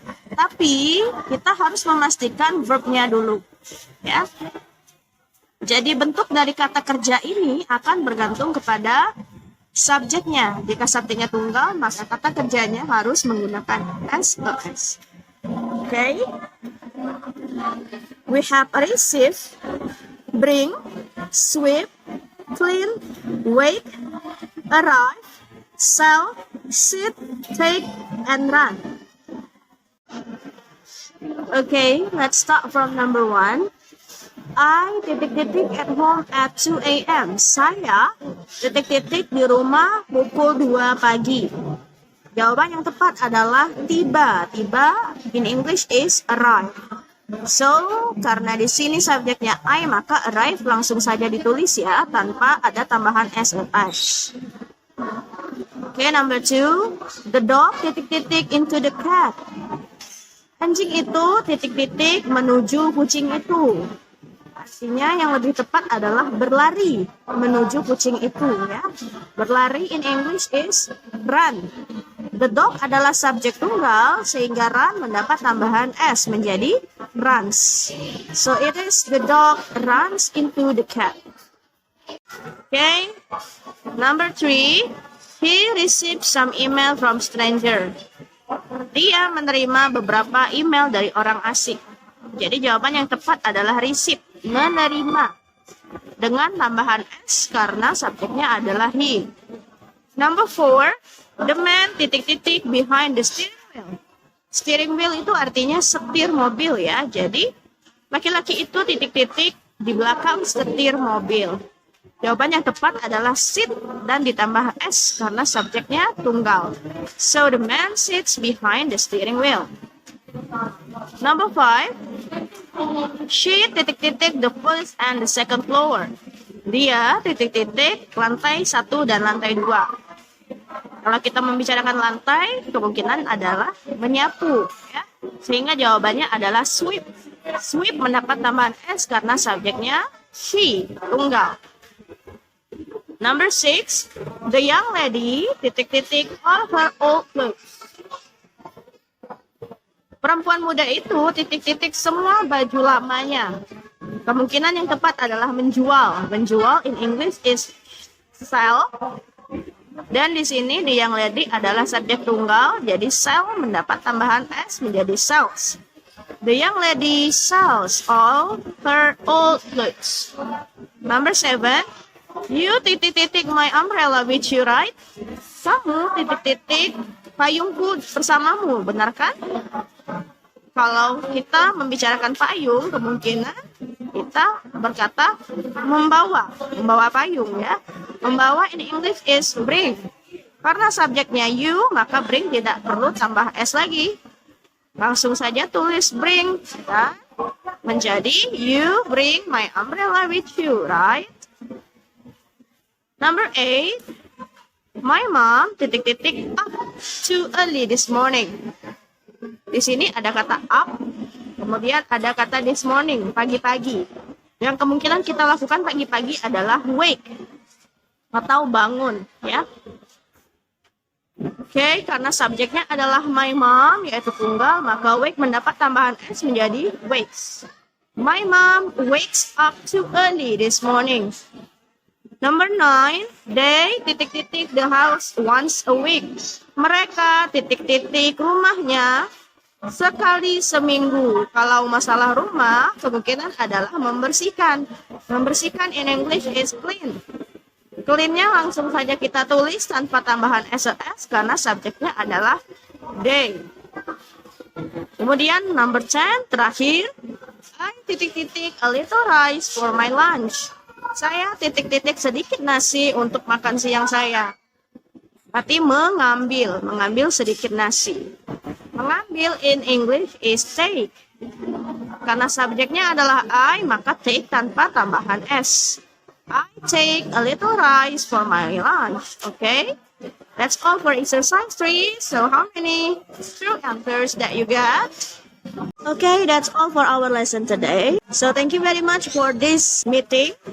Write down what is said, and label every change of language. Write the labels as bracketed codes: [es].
[id] Tapi kita harus memastikan verbnya dulu, ya. Jadi bentuk dari kata kerja ini akan bergantung kepada subjeknya. Jika subjeknya tunggal, maka kata kerjanya harus menggunakan SOS. [en] Okay? We have receive, bring, sweep, clean, wait, arrive, sell, sit, take, and run. Okay, let's start from number 1. I at home at 2 a.m. [id] Saya di rumah pukul 2 pagi. Jawaban yang tepat adalah tiba. [en] Tiba in English is arrive. [id] So, karena di sini subjeknya I, maka arrive langsung saja ditulis ya, tanpa ada tambahan s. [en] Okay, number 2. The dog titik-titik into the cat. [id] Anjing itu titik-titik menuju kucing itu. Artinya yang lebih tepat adalah berlari menuju kucing itu ya. [en] Berlari in English is run. [id] The dog adalah subjek tunggal sehingga run mendapat tambahan s menjadi runs. [en] So it is the dog runs into the cat. Okay. Number 3. He received some email from stranger. [id] Dia menerima beberapa email dari orang asing. Jadi jawaban yang tepat adalah receive, menerima. Dengan tambahan s karena subjeknya adalah he. [en] Number 4. The man titik-titik behind the steering wheel. [id] Steering wheel itu artinya setir mobil ya. Jadi laki-laki itu titik-titik di belakang setir mobil. Jawaban yang tepat adalah sit dan ditambah s karena subjeknya tunggal. [en] So the man sits behind the steering wheel. Number 5. She titik-titik the first and the second floor. [id] Dia titik-titik lantai 1 dan lantai 2. Kalau kita membicarakan lantai, kemungkinan adalah menyapu ya. Sehingga jawabannya adalah sweep. Sweep mendapat tambahan s karena subjeknya she, tunggal. [en] Number 6. The young lady titik-titik all her old clothes. [id] Perempuan muda itu titik-titik semua baju lamanya. Kemungkinan yang tepat adalah menjual. [en] Menjual in English is sell. [id] Dan di sini the young lady adalah subjek tunggal, jadi sell mendapat tambahan s menjadi sells. [en] The young lady sells all her old clothes. Number 7. You titik-titik my umbrella with you, right? [id] Kamu titik-titik payungku bersamamu, benar kan? Kalau kita membicarakan payung, kemungkinan kita berkata membawa payung ya. [en] Membawa in English is bring. [id] Karena subjeknya you, maka bring tidak perlu tambah s lagi. Langsung saja tulis bring dan menjadi [en] you bring my umbrella with you, right? Number 8. My mom titik-titik up too early this morning. [id] Di sini ada kata up, kemudian ada kata this morning, pagi-pagi. Yang kemungkinan kita lakukan pagi-pagi adalah wake atau bangun ya. Oke, karena subjeknya adalah my mom yaitu tunggal, maka wake mendapat tambahan s menjadi wakes. [en] My mom wakes up too early this morning. Number 9, they titik-titik the house once a week. [id] Mereka titik-titik rumahnya sekali seminggu. Kalau masalah rumah, kemungkinan adalah membersihkan. Membersihkan in English is clean. Clean-nya langsung saja kita tulis tanpa tambahan s karena subjeknya adalah they. [en] Kemudian number 10, terakhir, I titik-titik a little rice for my lunch. [id] Saya titik-titik sedikit nasi untuk makan siang saya. Berarti mengambil sedikit nasi. [en] Mengambil in English is take. [id] Karena subjeknya adalah I, maka take tanpa tambahan s. [en] I take a little rice for my lunch. Okay? That's all for exercise 3. So how many true answers that you got? Okay, that's all for our lesson today. So thank you very much for this meeting.